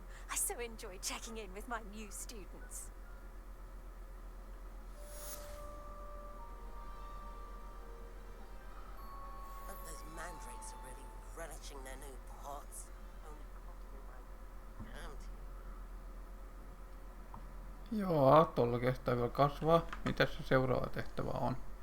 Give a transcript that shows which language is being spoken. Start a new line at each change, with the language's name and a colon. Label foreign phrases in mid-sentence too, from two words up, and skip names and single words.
English: I so enjoy checking in with my new students. Hope those mandrakes are really relishing their new pots. Only counting.
Finnish: Joo, tuolla kestää vielä kasvaa. Mitäs se seuraava tehtävä on?